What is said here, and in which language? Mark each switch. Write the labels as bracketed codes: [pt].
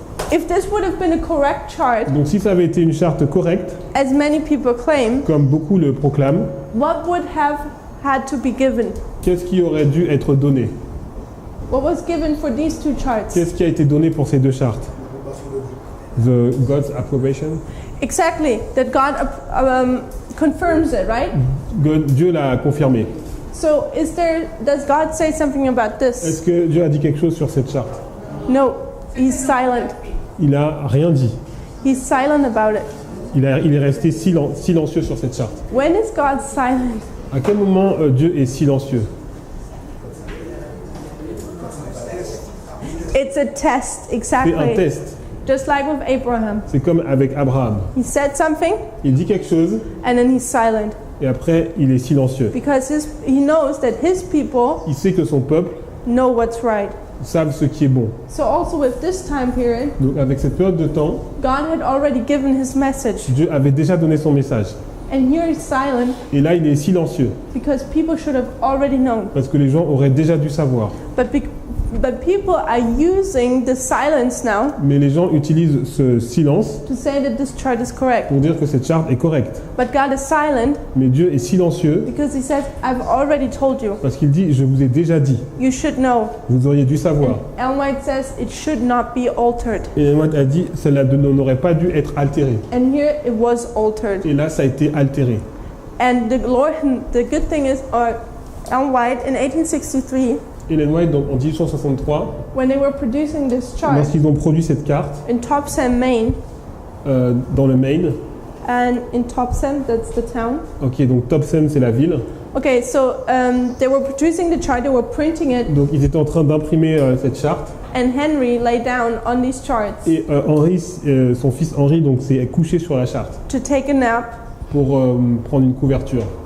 [en] If this would have been a correct chart, [fr] Donc si ça avait été une charte correcte, [en] as many people claim, [fr] comme beaucoup le proclament, [en] what would have had to be given? [fr] qu'est-ce qui aurait dû être donné? [en] What was given for these two charts? [fr] Qu'est-ce qui a été donné pour ces deux chartes? [en] The God's approbation. Exactly, that God confirms it, right? [fr] Dieu l'a confirmé. [en] So does God say something about this? [fr] Est-ce que Dieu a dit quelque chose sur cette charte? [en] No, he's silent. [fr] Il n'a rien dit. [en] He's silent about it. [fr] Il est resté silencieux sur cette charte. [en] When is God silent? [fr] À quel moment Dieu est silencieux? [en] It's a test, [fr] C'est un [en] exactly. [fr] test. [en] Just like with Abraham. [fr] C'est comme avec Abraham. [en] He said something [fr] Il dit quelque chose [en] and then he's silent [fr] et après il est silencieux. [en] because he knows that his people [fr] Il sait que son peuple [en] know what's right. [fr] savent ce qui est bon. [en] So also with this time period, [fr] Donc avec cette période de temps, [en] God had already given his message. [fr] Dieu avait déjà donné son message. [en] And here he's silent [fr] Et là il est silencieux [en] because people should have already known. [fr] parce que les gens auraient déjà dû savoir. [en] But people are using the silence now [fr] Mais les gens utilisent ce silence [en] to say that this chart is correct. [fr] pour dire que cette charte est correcte. [en] But God is silent [fr] Mais Dieu est silencieux [en] because he says, I've already told you. [fr] parce qu'il dit, je vous ai déjà dit, [en] You should know. [fr] vous auriez dû savoir. [en] Ellen White says it should not be altered. [fr] Et Ellen White a dit, cela n'aurait pas dû être altéré. [en] And here it was altered. [fr] Et là ça a été altéré. [en] And the good thing is, Ellen White in 1863, [fr] Ellen White, donc, en 1863, [en] when they were producing this chart [fr] lorsqu'ils ont produit cette carte [en] in Topsham, Maine, [fr] dans le Maine, [en] and in Topsham, that's the town. ok, [fr] donc Topsham c'est la ville, [en] Okay, so they were producing the chart, they were printing it, [fr] donc ils étaient en train d'imprimer cette charte, [en] and Henry lay down on these charts [fr] et Henry, son fils Henry, donc s'est couché sur la charte [en] to take a nap, [fr] pour prendre une couverture.